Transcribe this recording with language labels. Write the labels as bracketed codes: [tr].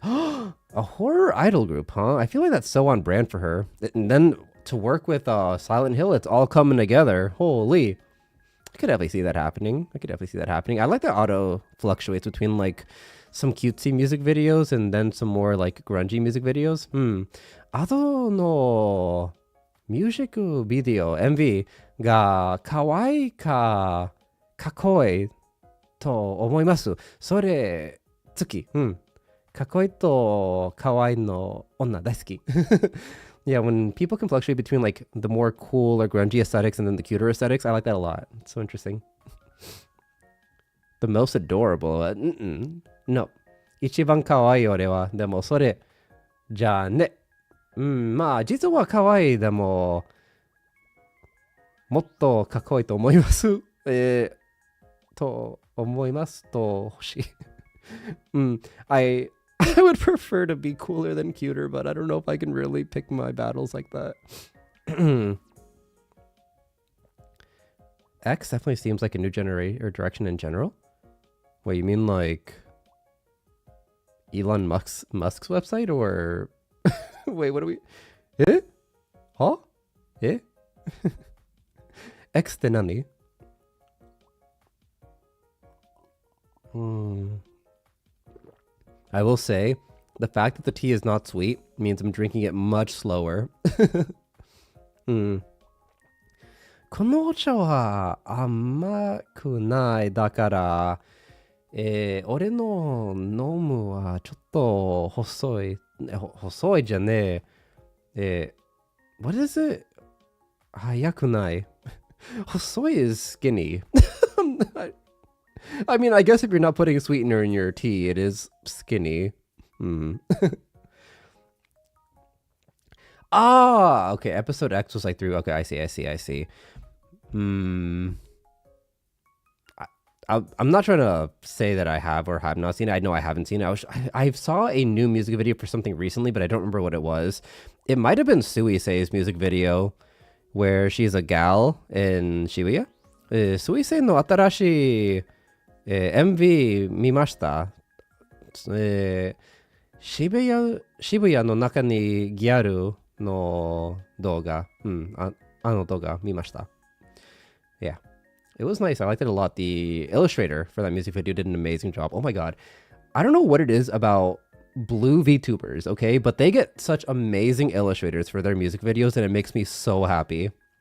[en] A horror idol group, huh? I feel like that's so on brand for her. And then to work with Silent Hill, it's all coming together. Holy. I could definitely see that happening. I like that Otto fluctuates between like some cutesy music videos and then some more like grungy music videos. [ja] Otto no music video, MV が可愛いかかっこいいと思います。それ好き。かっこいいと可愛いの女大好き。 [en] Yeah, when people can fluctuate between like the more cool or grungy aesthetics and then the cuter aesthetics, I like that a lot. It's so interesting. The most adorable. No. [ja] 一番可愛い俺は。でもそれじゃあね。まあ実は可愛いでももっとかっこいいと思います。と思いますと欲しい。 [en] I would prefer to be cooler than cuter, but I don't know if I can really pick my battles like that. X definitely seems like a new generation or direction in general. Wait, you mean like Elon Musk's website or wait, what do we? [ja] Eh? Huh? Eh? X って何? [en] I will say, the fact that the tea is not sweet means I'm drinking it much slower. [ja] このお茶は甘くない。だから、俺の飲むはちょっと細い。細いじゃねえ。 [en] what is it? [ja] 早くない。 [en] 細い is skinny. I mean, I guess if you're not putting a sweetener in your tea, it is skinny. Ah, okay. Episode X was like through. Okay, I see. I'm not trying to say that I have or have not seen it. I know I haven't seen it. I saw a new music video for something recently, but I don't remember what it was. It might have been Suisei's music video where she's a gal in Shibuya. [ja] Suisei no atarashi MV 見ました。渋谷の中にギャルの動画、あの動画見ました。 [en] Yeah, it was nice. I liked it a lot. The illustrator for that music video did an amazing job. Oh my god, I don't know what it is about blue VTubers, okay? But they get such amazing illustrators for their music videos, and it makes me so happy.